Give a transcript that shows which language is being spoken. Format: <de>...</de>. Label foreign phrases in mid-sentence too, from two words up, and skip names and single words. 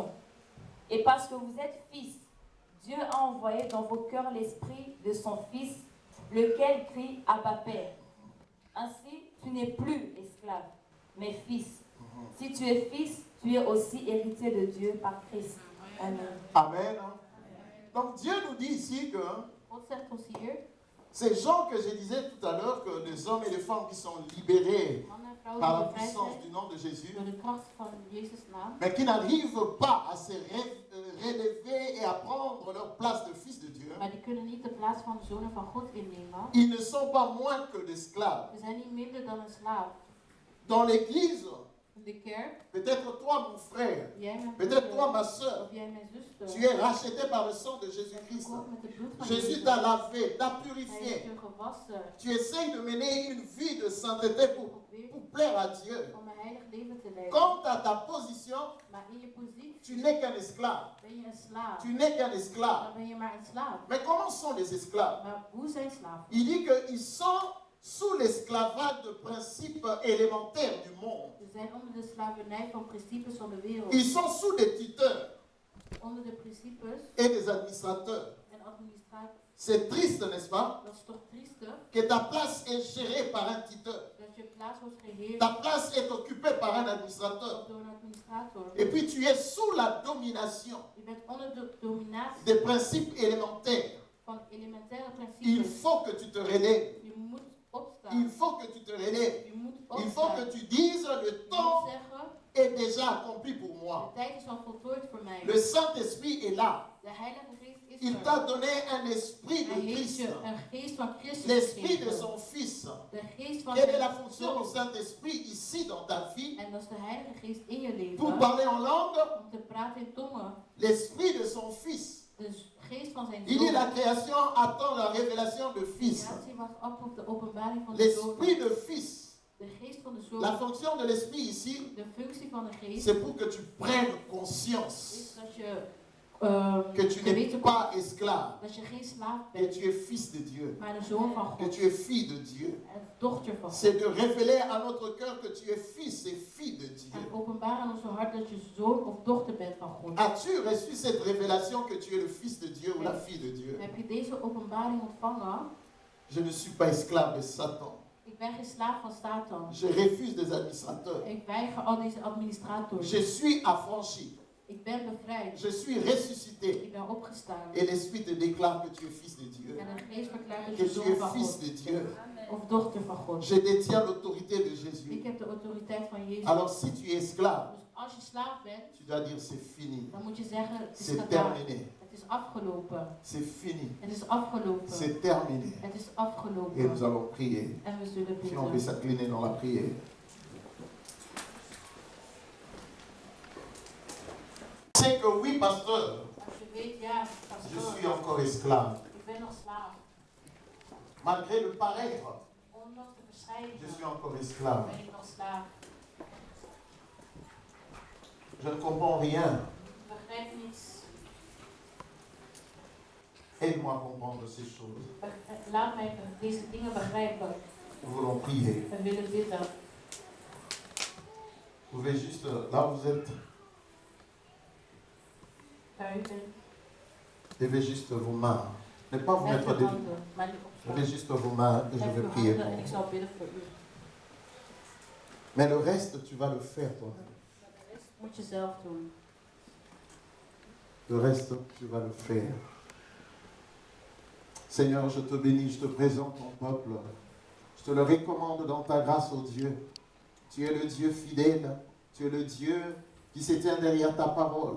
<fr>Et parce que vous êtes fils, Dieu a envoyé dans vos cœurs l'esprit de son Fils, lequel crie Abba Père. Ainsi, tu n'es plus esclave, mais fils. Si tu es fils, tu es aussi héritier de Dieu par Christ. Amen. Amen. Donc Dieu nous dit ici que</fr> <nl>God zegt ons hier,</nl> <fr>ces gens que je disais tout à l'heure, que les hommes et les femmes qui sont libérés</fr> <nl>mannen en vrouwen</nl> <fr>par la</fr> <nl>die bevrijd</nl> <fr>puissance</fr> <nl>zijn</nl> <fr>du nom de Jésus,</fr> <nl>door de kracht van Jezus' naam,</nl> <fr>mais qui n'arrivent pas à se relever et à prendre leur place de fils de Dieu,</fr> <nl>maar die kunnen niet de plaats van de zonen van God innemen.</nl> <fr>ils ne sont pas moins que des esclaves.</fr> <nl>We zijn niet minder dan een slaaf.</nl> <fr>Dans l'église,</fr> <nl>In de kerk,</nl> <fr>peut-être toi mon frère,</fr> <nl>jij mijn</nl> <fr>peut-être toi</fr> <nl>broeder,</nl> <fr>ma soeur,</fr> <nl>of jij mijn zuster,</nl> <fr>tu es racheté par le sang de Jésus-Christ.</fr> <nl>gekocht met het bloed van</nl> <fr>Jésus</fr> <nl>Jezus.</nl> <fr>t'a lavé, t'a</fr> <nl>Hij heeft</nl> <fr>purifié.</fr> <nl>je gewassen</nl> <fr>Tu essayes de mener une vie de sainteté pour plaire à Dieu.</fr> <nl>om een heilig leven te leiden.</nl> <fr>Quant à ta position,</fr> <nl>Maar in je positie</nl> <fr>tu n'es qu'un esclave.</fr> <nl>ben je een slaaf.</nl> <fr>Tu n'es qu'un esclave.</fr> <nl>Dan ben je maar een slaaf.</nl> <fr>Mais comment sont les esclaves?</fr> <nl>Maar hoe zijn slaven?</nl> <fr>Il dit qu'ils sont sous l'esclavage de principes élémentaires du monde.</fr> <nl>Ze zijn onder de slavernij van principes van de wereld.</nl> <fr>Ils sont sous des tuteurs</fr> <nl>Onder de principes</nl> <fr>et des administrateurs.</fr> <nl>en administratie.</nl> <fr>C'est triste, n'est-ce pas?</fr> <nl>Dat is toch triestig?</nl> <fr>Que ta place est gérée par un tuteur.</fr> <nl>Dat je plaats wordt geheerd</nl> <fr>Ta place est occupée par un administrateur.</fr> <nl>door een administrator.</nl> <fr>Et puis tu es sous la domination</fr> <nl>Je bent onder de dominatie</nl> <fr>des principes élémentaires.</fr> <nl>van elementaire</nl> <fr>Il</fr> <nl>principes.</nl> <fr>faut que tu te relèves.</fr> <nl>Je moet</nl> <fr>Il</fr> <nl>opstaan.</nl> <fr>faut que tu te relèves.</fr> <nl>Je moet</nl> <fr>Il faut</fr> <nl>opstaan.</nl> <fr>que tu dises le</fr> <nl>Je moet</nl> <fr>temps</fr> <nl>zeggen,</nl> <fr>est déjà accompli pour moi.</fr> <nl>de tijd is al voltooid voor mij.</nl> <fr>Le Saint-Esprit est là.</fr> <nl>De Heilige Geest is</nl> <fr>Il</fr> <nl>er.</nl> <fr>t'a donné un esprit</fr> <nl>Hij</nl> <fr>de</fr> <nl>heeft</nl> <fr>Christ.</fr> <nl>je een geest van Christus</nl> <fr>L'esprit de</fr> <nl>gegeven.</nl> <fr>son Fils.</fr> <nl>De geest van</nl> <fr>Quelle est la</fr> <nl>zijn</nl> <fr>fonction du</fr> <nl>zoon.</nl> <fr>Saint-Esprit ici dans ta vie?</fr> <nl>En dat is de Heilige Geest in je leven.</nl> <fr>Pour parler en langue,</fr> <nl>Om te praten in tongen.</nl> <fr>l'esprit de son Fils.</fr> <nl>De geest van zijn</nl> <fr>Il dit</fr> <nl>zoon.</nl> <fr>la création attend la révélation de</fr> <nl>De</nl> <fr>Fils.</fr> <nl>creatie wacht op de openbaring van de zoon.</nl> <fr>L'esprit de Fils.</fr> <nl>De geest van de zoon.</nl> <fr>La fonction de l'esprit ici,</fr> <nl>De functie van de geest</nl> <fr>c'est pour que tu prennes conscience</fr> <nl>is dat je</nl> <fr>que tu n'es</fr> <nl>geweten</nl> <fr>pas</fr> <nl>komt</nl> <fr>esclave,</fr> <nl>dat je geen slaaf</nl> <fr>que</fr> <nl>bent,</nl> <fr>tu es fils de Dieu,</fr> <nl>maar de zoon van</nl> <fr>que</fr> <nl>God.</nl> <fr>tu es fille de Dieu.</fr> <nl>En dochter van God.</nl> <fr>C'est de révéler à notre cœur que tu es fils et fille de Dieu.</fr> <nl>En openbaar aan onze hart dat je zoon of dochter bent van God.</nl> <fr>As-tu reçu cette révélation que tu es le fils de Dieu ou la fille de Dieu?</fr> <nl>Heb je deze openbaring ontvangen?</nl> <fr>Je ne suis pas esclave de Satan.</fr> <nl>Ik ben geen slaaf van Satan.</nl> <fr>Je refuse des administrateurs.</fr> <nl>Ik weiger al deze administrators.</nl> <fr>Je suis affranchi.</fr> <nl>Ik ben bevrijd.</nl> <fr>Je suis ressuscité.</fr> <nl>Ik ben opgestaan.</nl> <fr>Et l'Esprit te déclare que tu es fils de Dieu.</fr> <nl>En de geest verklaart dat</nl> <fr>Que</fr> <nl>je</nl> <fr>tu</fr> <nl>zoon van</nl> <fr>es fils</fr> <nl>God</nl> <fr>de Dieu.</fr> <nl>of dochter van God.</nl> <fr>Je détiens l'autorité de Jésus.</fr> <nl>Ik heb de autoriteit van Jezus.</nl> <fr>Alors si tu es esclave,</fr> <nl>Dus als je slaaf bent,</nl> <fr>tu dois dire c'est fini.</fr> <nl>dan moet je zeggen het is</nl> <fr>C'est</fr> <nl>gedaan.</nl> <fr>terminé.</fr> <nl>Het is afgelopen.</nl> <fr>C'est fini.</fr> <nl>Het is afgelopen.</nl> <fr>C'est terminé.</fr> <nl>Het is</nl> <fr>Et nous</fr> <nl>afgelopen.</nl> <fr>allons prier.</fr> <nl>En we zullen</nl> <fr>Si on peut</fr> <nl>bidden.</nl> <fr>s'incliner dans la prière. C'est que oui, pasteur,</fr> <nl>Als je weet, ja,</nl> <fr>je suis</fr> <nl>pastoor,</nl> <fr>encore esclave.</fr> <nl>ik ben nog slaaf.</nl> <fr>Malgré le paraître,</fr> <nl>Ondanks de verschijning</nl> <fr>je suis encore esclave.</fr> <nl>ben ik nog slaaf.</nl> <fr>Je ne comprends rien.</fr> <nl>Ik begrijp niets.</nl> <fr>Aide-moi à comprendre ces choses.</fr> <nl>Laat mij deze dingen begrijpen.</nl> <fr>Nous voulons prier.</fr> <nl>We willen bidden.</nl> <fr>Vous pouvez juste, là où vous êtes,</fr> <nl>Waar u bent.</nl> <fr>levez juste vos mains. Ne pas vous</fr> <nl>Leg</nl> <fr>mettre</fr> <nl>uw</nl> <fr>debout.</fr> <nl>handen, maar niet opstaan.</nl> <fr>Levez juste vos mains et je</fr> <nl>Leg</nl> <fr>vais</fr> <nl>uw</nl> <fr>prier</fr> <nl>handen</nl> <fr>pour</fr> <nl>en ik</nl> <fr>vous.</fr> <nl>zal bidden voor u.</nl> <fr>Mais le reste, tu vas le faire toi-même.</fr> <nl>Maar de rest moet je zelf doen.</nl> <fr>Le reste, tu vas le faire. Seigneur, je te bénis, je te présente ton peuple. Je te le recommande dans ta grâce, ô Dieu. Tu es le Dieu fidèle. Tu es le Dieu qui se tient derrière ta parole.</fr>